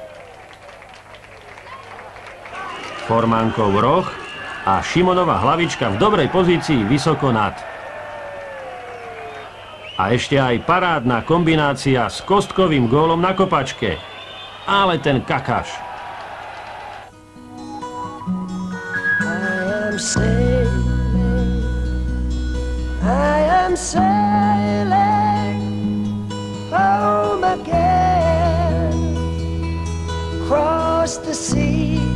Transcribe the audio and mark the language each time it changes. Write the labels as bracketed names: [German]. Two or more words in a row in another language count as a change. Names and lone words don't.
[Slovak] Formánkov roh a Šimonova hlavička v dobrej pozícii vysoko nad. A ešte aj parádna kombinácia s kostkovým gólom na kopačke. Ale ten kakáš. [English] I am sailing home again, across the sea.